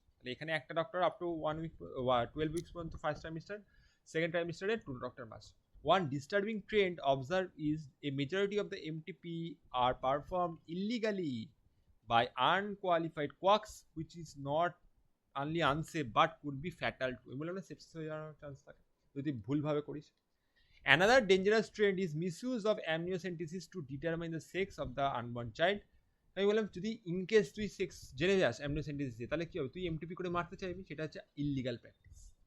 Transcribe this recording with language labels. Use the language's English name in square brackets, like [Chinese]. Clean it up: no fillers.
[Bangla] তাহলে এখানে একটা doctor up to 1 week 12 weeks পর্যন্ত first trimester, second ট্রাইমিস্টারে 2 doctor must. [English] One disturbing trend observed is a majority of the MTP are performed illegally by unqualified quacks, which is not only unsafe but could be fatal too. [Bangla] এগুলো না sepsis হয়ে যাওয়ার chance থাকে যদি ভুলভাবে করিস। [English] Another dangerous trend is misuse of amniocentesis to determine the sex of the unborn child. [Bangla] আমি বললাম যদি ইনকেস তুই সেক্স জেনে যাস অ্যামনিওসেন্টেসিস দিয়ে, তাহলে কী হবে, তুই এমটিপি করে মারতে চাইবি, সেটা হচ্ছে ইললিগাল প্র্যাকটিস।